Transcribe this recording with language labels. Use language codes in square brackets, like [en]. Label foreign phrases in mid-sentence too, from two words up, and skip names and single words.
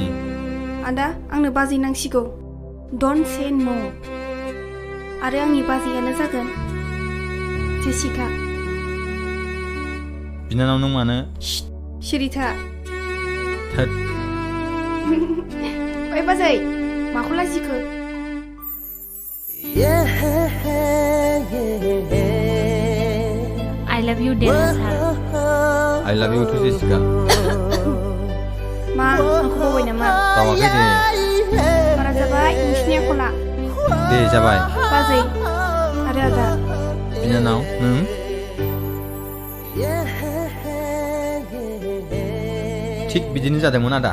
[brx] आदा आंनो बाजै नांसिगौ [en] don't say no [brx] आरो आंनि बाजैयानो जागोन जेसिका बिनानाव नों मानो सिरिथा थोद ओइ बाजै माखौ लाजिखो [en] I love you [brx] देरहासार [en] I love you too जेसिका [brx] मा आंखौ बावबाय नामा बावाखै दे बारा जाबाय नोंसिनि आखला दे जाबाय बाजै आरो आदा बिनानाव नों थिग बिदिनो जादोंमोन आदा